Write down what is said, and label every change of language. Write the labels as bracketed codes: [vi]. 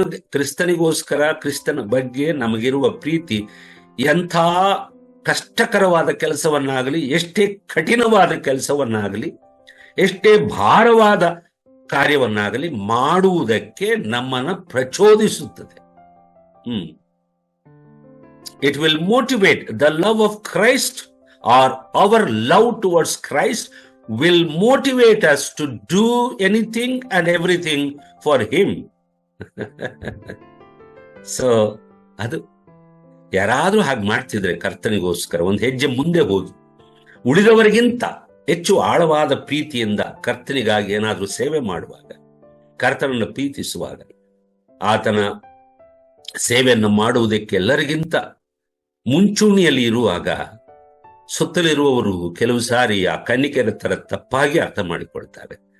[kn] ಕ್ರಿಸ್ತನಿಗೋಸ್ಕರ, ಕ್ರಿಸ್ತನ ಬಗ್ಗೆ ನಮಗಿರುವ ಪ್ರೀತಿ ಎಂಥ ಕಷ್ಟಕರವಾದ ಕೆಲಸವನ್ನಾಗಲಿ, ಎಷ್ಟೇ ಕಠಿಣವಾದ ಕೆಲಸವನ್ನಾಗಲಿ, ಎಷ್ಟೇ ಭಾರವಾದ ಕಾರ್ಯವನ್ನಾಗಲಿ ಮಾಡುವುದಕ್ಕೆ ನಮ್ಮನ್ನು ಪ್ರಚೋದಿಸುತ್ತದೆ. [en] It will motivate the love of Christ, or our love towards Christ will motivate us to do anything and everything for him. [kn] So ಅದು ಯಾರಾದ್ರೂ ಹಾಗೆ ಮಾಡ್ತಿದ್ರೆ ಕರ್ತನಿಗೋಸ್ಕರ ಒಂದು ಹೆಜ್ಜೆ ಮುಂದೆ ಹೋಗಿ ಉಳಿದವರಿಗಿಂತ ಹೆಚ್ಚು ಆಳವಾದ ಪ್ರೀತಿಯಿಂದ ಕರ್ತನಿಗಾಗಿ ಏನಾದ್ರೂ ಸೇವೆ ಮಾಡುವಾಗ, ಕರ್ತನನ್ನು ಪ್ರೀತಿಸುವಾಗ, ಆತನ ಸೇವೆಯನ್ನು ಮಾಡುವುದಕ್ಕೆ ಎಲ್ಲರಿಗಿಂತ ಮುಂಚೂಣಿಯಲ್ಲಿ ಇರುವಾಗ ಸುತ್ತಲಿರುವವರು ಕೆಲವು ಸಾರಿ ಆ ಕನ್ನಿಕೆಯರ ತರ ತಪ್ಪಾಗಿ ಅರ್ಥ ಮಾಡಿಕೊಳ್ತಾರೆ.